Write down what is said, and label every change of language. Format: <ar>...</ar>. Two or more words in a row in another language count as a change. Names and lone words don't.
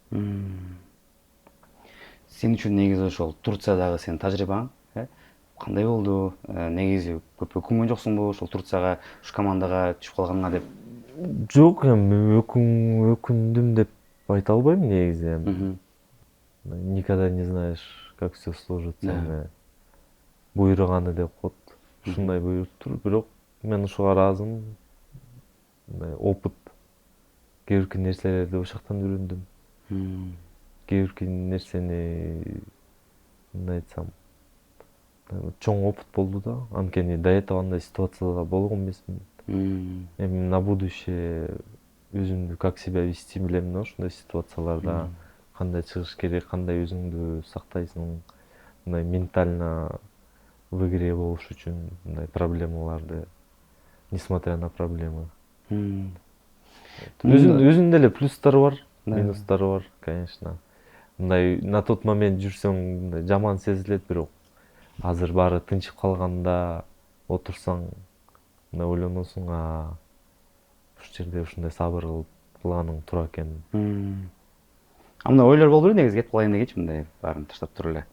<ky>Сен үчүн негизи ошол Турциядагы сенин тажрыйбаң кандай болду? Негизи көп өкүнгөн жоксуңбу ошол Турцияга, ушу командага түшүп калганыңа деп? Жок, эми өкүндүм деп айта албайм негизи.</ky> <ru>Никогда не знаешь, как всё сложится.</ru> <ky>Буйруганы деп коет. Ушундай буйруптур, бирок мен ушуга ыраазымын. Опыт, кээ бирки нерселерди ошол жактан үйрөндүм. Кээ бирки нерсени мындай айтсам, чоң опыт болду да. Анткени</ky> <ru>до этого</ru> <ky>андай ситуацияда болгон эмесмин. Эми</ky> <ru>на будущее</ru> <ky>өзүмдү</ky> <ru>как себя вести</ru> <ky>билем да ушундай ситуацияларда. Кандай чыгыш керек, кандай өзүңдү сактайсың, мындай</ky> <ru>ментально в игре</ru> <ky>болуш үчүн мындай проблемаларды,</ky> <ru>несмотря на проблемы.</ru> <ky>Өзүнүн эле плюстары бар, минустары бар, конечно. Мындай</ky> <ru>на тот момент</ru> <ky>жүрсөң мындай жаман сезилет, бирок азыр баары тынчып калганда отурсаң мындай ойлоносуң, ушул жерде ушундай сабыр кылганың туура экен. Мындай ойлор болду беле негизи, кетип калайын дегенчи, мындай баарын таштап туруп эле.</ky>